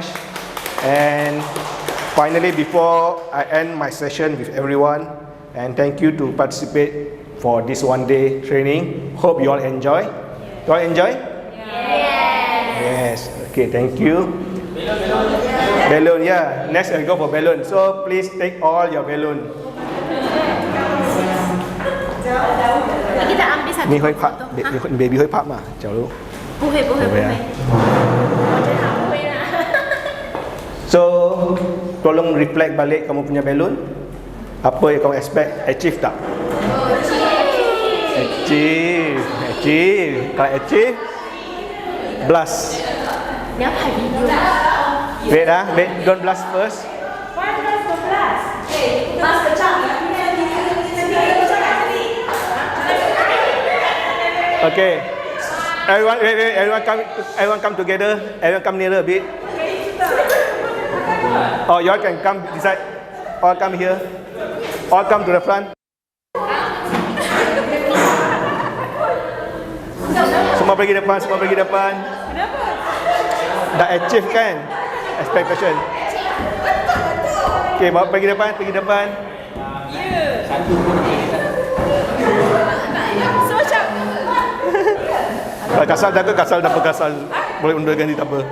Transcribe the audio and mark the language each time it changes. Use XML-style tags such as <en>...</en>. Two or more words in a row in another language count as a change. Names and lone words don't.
<en>And finally, before I end my session with everyone, and thank you to participate for this one-day training. Hope you all enjoy. You all enjoy? Yes. Okay, thank you. Balloon, yeah. Next I'll go for balloon. So please take all your balloon.</en> <ms>Kita ambil satu.</ms> <zh>你会拍 baby 会拍吗？假如不会不会不会。我觉得他不会啦。</zh> <ms>So tolong reflect balik kamu punya balloon. Apa yang kamu</ms> <en>expect achieve</en> <ms>tak?</ms> <en>Achieve. Kalau achieve, blast. Wait don't blast first. Okay. Everyone come together. Everyone come nearer a bit. Oh, you all can come this side. All come here. All come to the front.</en> <ms>Semua pergi depan. Dah achieve kan expectation. Okay, bawa pergi depan. Kalau kasar takut, kasar tak apa, kasar boleh undur ganti tak apa.</ms>